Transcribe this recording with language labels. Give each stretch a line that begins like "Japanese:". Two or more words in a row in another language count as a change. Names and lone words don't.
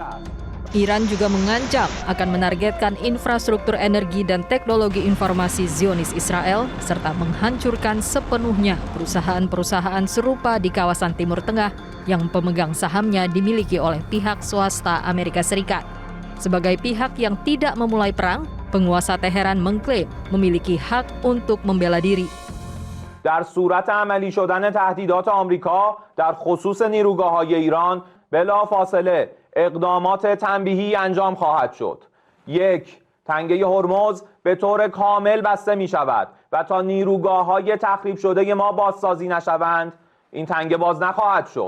Indonesian: Iran juga mengancam akan menargetkan infrastruktur energi dan teknologi informasi Zionis Israel serta menghancurkan sepenuhnya perusahaan-perusahaan serupa di kawasan Timur Tengah yang pemegang sahamnya dimiliki oleh pihak swasta Amerika Serikat. Sebagai pihak yang tidak memulai perang, penguasa Teheran mengklaim memiliki hak untuk membela diri.
Persian: در صورت عملی شدن تهدیدات آمریکا در خصوص نیروگاه‌های ایران بلافاصله اقدامات تنبیهی انجام خواهد شد. 1. تنگه هرمز به طور کامل بسته می شود و تا نیروگاه‌های تخریب شده ما بازسازی نشوند این تنگه باز نخواهد شد.